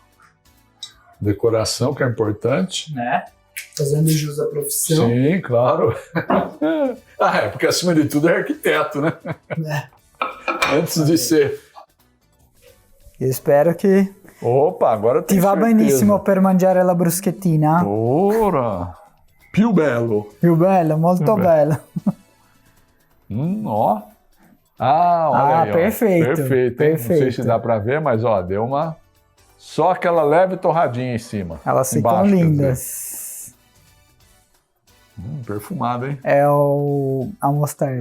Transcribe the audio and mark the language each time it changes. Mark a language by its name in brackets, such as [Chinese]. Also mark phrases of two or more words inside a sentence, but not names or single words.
[Portuguese] Decoração que é importante. Né? fazendo jus à profissão. Sim, claro. Porque acima de tudo é arquiteto, né? Antes de ser. Eu espero che Opa, agora [Italian] ti va [Portuguese] certeza. [Italian] benissimo per mangiare la bruschettina. Ora, più bello. Più bello, molto bello. [Portuguese] Ó. Olha aí, perfeito. Ó. Perfeito, hein? Não sei se dá pra ver, mas ó, deu uma... Só aquela leve torradinha em cima. Elas ficam lindas. Perfumada, hein? É a mostarda.